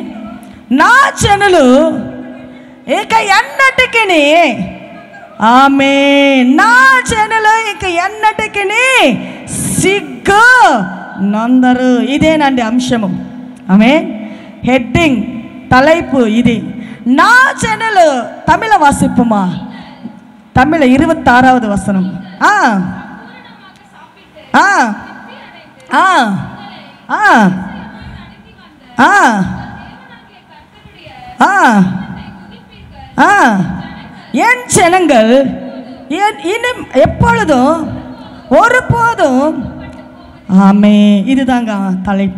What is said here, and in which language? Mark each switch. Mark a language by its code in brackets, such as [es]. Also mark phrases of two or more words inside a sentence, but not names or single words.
[te] నా జనులు ఇక ఎన్నటికి, ఆమేన్, నా జనులు ఇక ఎన్నటికి సిగ్గు నందరు. ఇదేనండి అంశము. ఆమేన్. హెడ్డింగ్, తలైపు ఇది. నా జనులు. [ta] தமிழ் வாசிப்போமா. தமிழ் 26வ வசனம். என் ஜனங்கள் இன்னும் எப்பொழுதும் ஒருபோதும், ஆமே, இதுதாங்க தலைப்பு.